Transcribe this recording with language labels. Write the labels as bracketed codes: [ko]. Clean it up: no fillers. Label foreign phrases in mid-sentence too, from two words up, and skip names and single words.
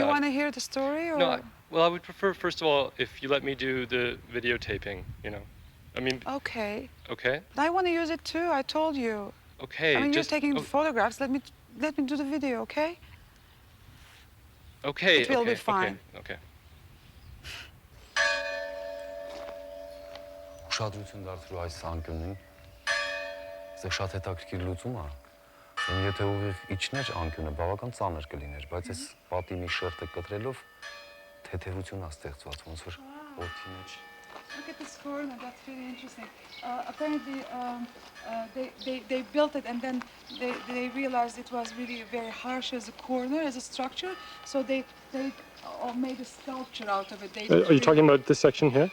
[en] do you want to hear the story? Or? No, well, I would prefer, first of all, if you let me do the videotaping, I mean... Okay. Okay? I want to use it too, I told you. Okay, I mean, just... you're taking photographs. Let me do the video, okay? Okay, It will be fine. Okay. [hy] Ուշադրություն դարձրու այս անկյունին։ Սա շատ հետաքրքիր լուծում է։ Եթե ուղիղ իջներ անկյունը, բավական ծանր կլիներ, բայց այս պատի մի շերտը կտրելով թեթևություն է ստեղծված, ոնց որ օդի մեջ։ [en] Look at this corner, that's really interesting. Apparently, they built it and then they realized it was really very harsh as a corner, as a structure. So they made a sculpture out of it. Are you talking about this section here?